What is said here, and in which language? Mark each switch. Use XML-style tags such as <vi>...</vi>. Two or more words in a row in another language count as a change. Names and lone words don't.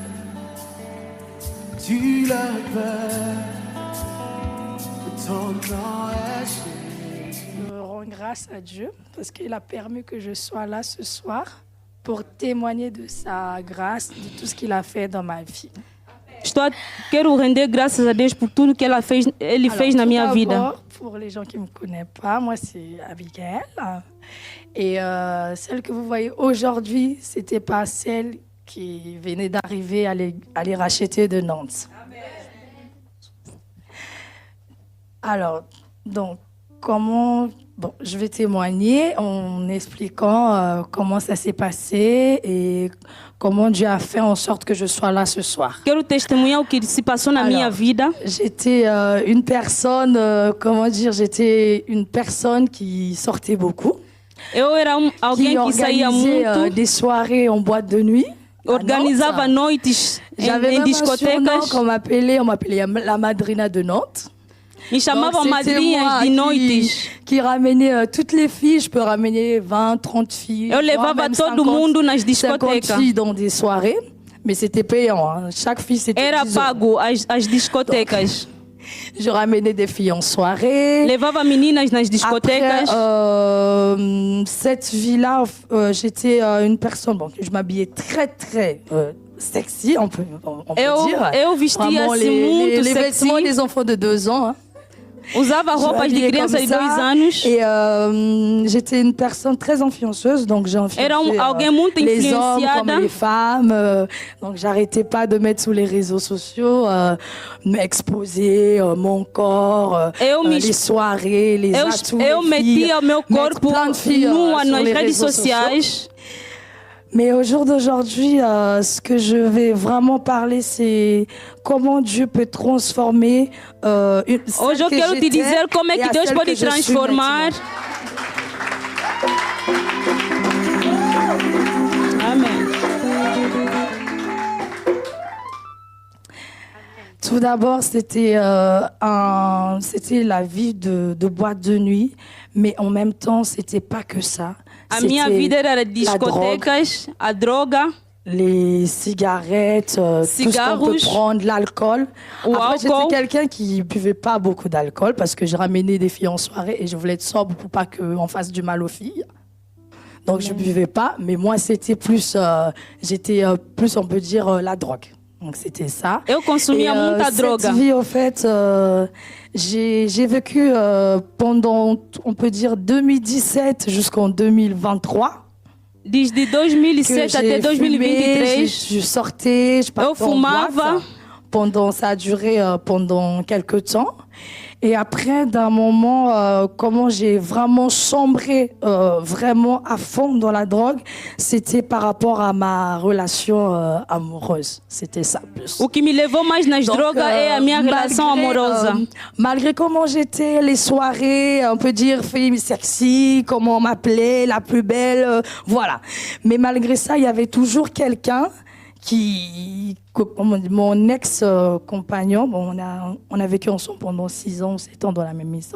<fr>Tu le peux. Ton nom est Jésus. Je rends grâce à Dieu parce qu'il a permis que je sois là ce soir pour témoigner de sa grâce, de tout ce qu'il a fait dans ma vie.</fr> <pt>Quero render graças a Deus por tudo que Ele fez na minha vida.</pt> <fr>Pour les gens qui ne me connaissent pas, moi c'est Abigail. Et celle que vous voyez aujourd'hui, c'était pas celle qui venait d'arriver à les racheter de Nantes. Alors, donc, je vais témoigner en expliquant comment ça s'est passé et comment Dieu a fait en sorte que je sois là ce soir.</fr> <pt>Quero testemunhar o que se passou na minha vida.</pt> <fr>J'étais une personne, j'étais une personne qui sortait beaucoup.</fr> <pt>Eu era alguém que saía muito.</pt> <fr>Des soirées en boîte de nuit.</fr> <pt>Organizava noites em discotecas.</pt> <fr>On m'appelait la madrina de Nantes.</fr> <pt>Me chamavam madrinhas de noites.</pt> <fr>Qui ramenait toutes les filles. Je peux ramener 20, 30 filles.</fr> <pt>Eu levava todo mundo nas discotecas.</pt> <fr>50 filles dans des soirées. Mais c'était payant. Hein. Chaque fille, c'était</fr> <pt>Era pago as discotecas.</pt> <fr>Je ramenais des filles en soirée.</fr> <pt>Levava meninas nas discotecas.</pt> <fr>Après, cette vie-là, j'étais une personne... Bon, je m'habillais très, très... sexy, on peut dire.</fr> <pt>Eu vestia assim muito</pt> <fr>les vêtements des enfants de 2 ans. Hein.</fr> <pt>Usava roupas de criança de 2 anos.</pt> <fr>Et j'étais une personne très influenceuse, donc j'ai influencé les hommes comme les femmes. Donc j'arrêtais pas de mettre sur les réseaux sociaux, m'exposer mon corps, les soirées, les atouts,</fr> <pt>eu metia o meu corpo nua nas redes</pt> <fr>réseaux</fr> <pt>sociais.</pt> <fr>Mais au jour d'aujourd'hui, ce que je vais vraiment parler, c'est comment Dieu peut transformer</fr> <pt>Hoje eu quero te dizer como é que Deus pode transformar. Amen.</pt> <fr>Tout d'abord, c'était la vie de boîte de nuit, mais en même temps, c'était pas que ça.</fr> <pt>A minha vida era discotecas, a droga,</pt> <fr>les cigarettes, tout ce qu'on peut prendre, l'alcool. Après, j'étais quelqu'un qui buvait pas beaucoup d'alcool parce que je ramenais des filles en soirée et je voulais être sobre pour pas qu'on fasse du mal aux filles. Donc, je buvais pas, mais moi, c'était plus, j'étais plus, on peut dire, la drogue. Donc, c'était ça.</fr> <pt>Eu consumia muita droga.</pt> <fr>Cette vie, au fait, j'ai vécu pendant, on peut dire, 2017 jusqu'en 2023.</fr> <pt>Desde 2007 até 2023.</pt> <fr>Je sortais, je partais en boîte. Ça a duré pendant quelques temps. Et après, d'un moment, comment j'ai vraiment sombré vraiment à fond dans la drogue, c'était par rapport à ma relation amoureuse. C'était ça plus.</fr> <pt>O que me levou mais nas drogas é a minha relação amorosa.</pt> <fr>Malgré comment j'étais, les soirées, on peut dire fille sexy, comment on m'appelait, la plus belle, voilà. Mais malgré ça, il y avait toujours quelqu'un mon ex-compagnon, on a vécu ensemble pendant 6 ans, 7 ans dans la même maison.</fr>